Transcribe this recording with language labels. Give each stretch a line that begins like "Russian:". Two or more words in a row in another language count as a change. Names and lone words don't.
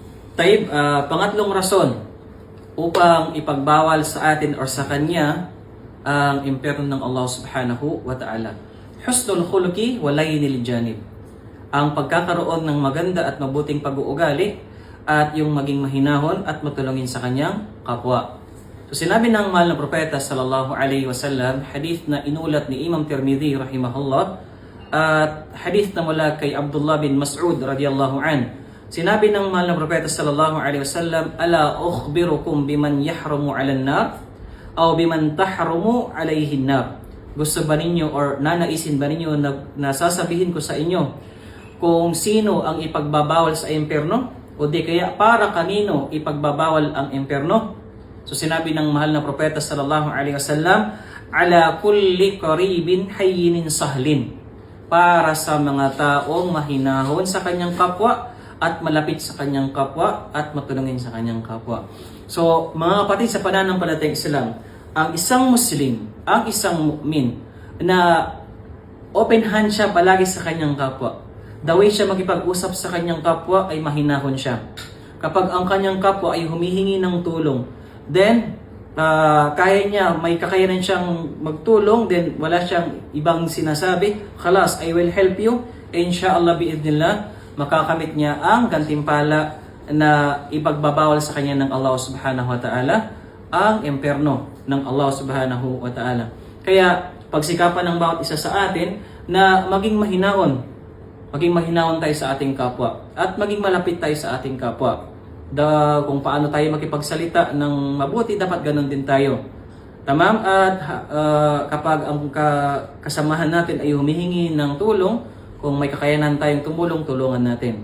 Filipino: Pangatlong rason upang ipagbawal sa atin or sa kanya ang impyerno ng Allah
Arabic: سبحانه وتعالى. حسن الخلق ولين الجانب.
Filipino: Ang pagkakaroon ng maganda at mabuting pag-uugali at yung maging mahinahon at matulungin sa kanyang kapwa. So sinabi ng mahal na propeta
Arabic: صلى الله عليه وسلم,
Filipino: hadith na inulat ni Imam Tirmidhi rahimahullah, at hadith na mula kay Abdullah bin Mas'ud
Arabic: رضي الله عن.
Filipino: Sinabi ng mahal na propeta
Arabic: صلى الله عليه وسلم ألا أخبركم بمن يحرم على النار أو بمن تحرم عليه النار.
Filipino: Gusto ba ninyo or nanaisin ba ninyo na sasabihin ko sa inyo kung sino ang ipagbabawal sa impyerno o di kaya para kanino ipagbabawal ang impyerno? So sinabi ng mahal na propeta
Arabic: صلى الله عليه وسلم على كل قريب هين سهل.
Filipino: Para sa mga taong mahinahon sa kanyang kapwa at malapit sa kanyang kapwa at matulungin sa kanyang kapwa. So mga kapatid sa pananampalatayang Islam, ang isang Muslim, ang isang mu'min na
English: open hand
Filipino: siya palagi sa kanyang kapwa.
English: The way
Filipino: siya makipag-usap sa kanyang kapwa ay mahinahon siya. Kapag ang kanyang kapwa ay humihingi ng tulong, then kaya niya, may kakayanan siyang magtulong, then wala siyang ibang sinasabi, khalas,
English: I will help you,
Arabic: إن شاء الله بإذن الله,
Filipino: makakamit niya ang gantimpala na ipagbabawal sa kanya ng Allah
Arabic: سبحانه وتعالى,
Filipino: ang impyerno ng Allah
Arabic: سبحانه وتعالى.
Filipino: Kaya pagsikapan ng bawat isa sa atin na maging mahinahon tayo sa ating kapwa at maging malapit tayo sa ating kapwa. Kung paano tayo makipagsalita ng mabuti, dapat ganun din tayo. Tamam? At kapag ang kasamahan natin ay humihingi ng tulong, kung may kakayanan tayong tumulong, tulungan natin.